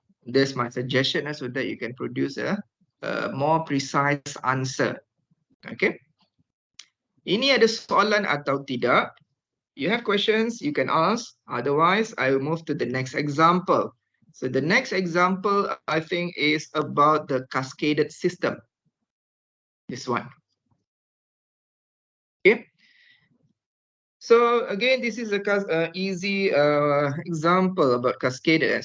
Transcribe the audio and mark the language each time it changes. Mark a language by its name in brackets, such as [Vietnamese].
[English] That's my suggestion so that you can produce a more precise answer. Okay. [Malay] Ini ada soalan atau tidak? [English] You have questions, you can ask. Otherwise, I will move to the next example. So the next example, I think, is about the cascaded system. This one. Okay. So again, this is a easy example about cascaded.